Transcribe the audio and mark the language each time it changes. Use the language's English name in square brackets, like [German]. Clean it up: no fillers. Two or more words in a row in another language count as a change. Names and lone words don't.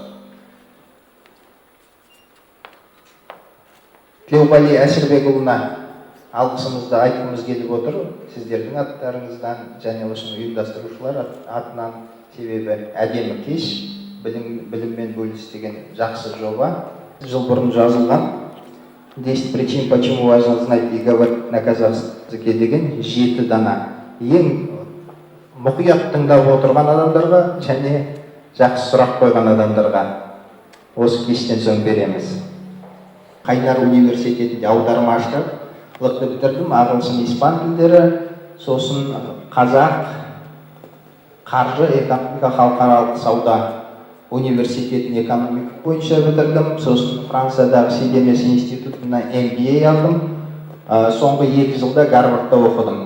[Kazakh] Тілеуғали Әшірбекұлына алғысымызды айтқымыз келіп отыр. Сіздердің аттарыңыздан және осыны ұйымдастырушылар атынан, себебі әдемі кеш, біліммен бөліс деген жақсы жоба. Жыл бұрын жазылған [Russian] 10 причин, почему важно знать и говорить на казахском языке [Kazakh] деген 7 дана. Ең мұқият тыңдап отырған адамдарға және жақсы сұрақ қойған адамдарға осы кештен соң береміз. Қайнар университетінде аудармашылықты бітірдім, ағылшын, испан тілдері, сосын қазақ, қаржы, экономика, халықаралық сауда университетін экономика бойынша бітірдім, сосын Франциядағы Сидемес институтына MBA алдым, соңғы 2 жылда Гарвардта оқыдым.